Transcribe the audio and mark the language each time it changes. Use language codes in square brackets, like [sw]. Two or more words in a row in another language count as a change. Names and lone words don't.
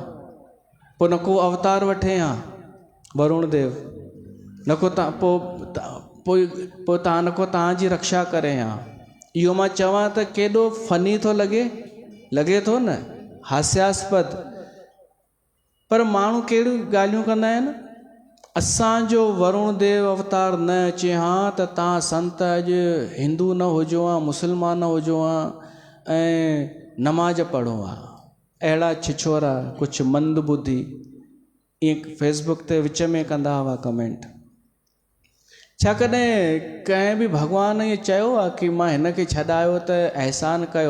[sd] पोइ न को अवतार वठे हा वरुण देव, न को पोइ तव्हां न को तव्हांजी रक्षा करे हा। इहो मां चवां त केॾो फनी थो लॻे थो न, हास्यास्पद। पर माण्हू कहिड़ियूं ॻाल्हियूं कंदा आहिनि। असांजो वरुण देव अवतार न अचे हा त तव्हां संत अॼु हिंदू न हुजो हा, मुस्लमान न हुजो हा ऐं नमाज़ पढ़ो हा। अहिड़ा छिछोरा कुझु मंद ॿुधी ईअं फेसबुक ते विच में कंदा हुआ कमेंट। छा कॾहिं कंहिं बि भॻवान ईअं चयो आहे कि मां हिन खे छॾायो त अहसान कयो?